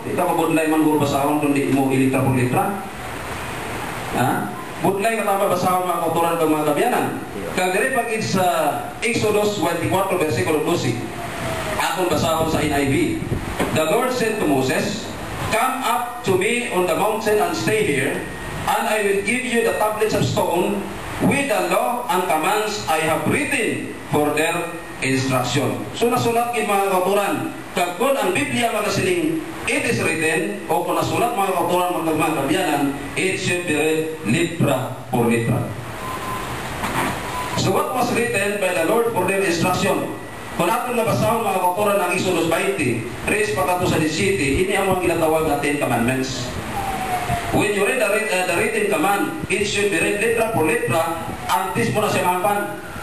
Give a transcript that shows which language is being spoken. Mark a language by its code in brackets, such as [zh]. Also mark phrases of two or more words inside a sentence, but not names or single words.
[hil] Ito kabudlay man guro basahon kundi mo [es] ilitra por litra. [hil] Budlay katama basahon mga kauturan kag mga kabyanan. Kag diri pag sa Exodus 24 versikulo 12. Akong basahon sa NIV. [en] The Lord said to Moses, "Come up to me on the mountain and stay here, and I will give you the tablets of stone with the law and commands I have written for their instruction. [hil] So nasulat kay mga kauturan, kag kun ang Biblia magasiling [en] it is written, [hil] o kung nasulat mga kauturan mga kabiyanan, [en] it should be read [es] libra por libra. [en] So what was written by the Lord for their instruction? [hil] Kung natin nabasahon mga kauturan ng Exodus 20, 3 pagkato sa 17, ini ang mga ginatawag na 10 commandments. [en] When you read the written command, it should be read [es] libra por libra, [hil] antes mo na siya mahampan.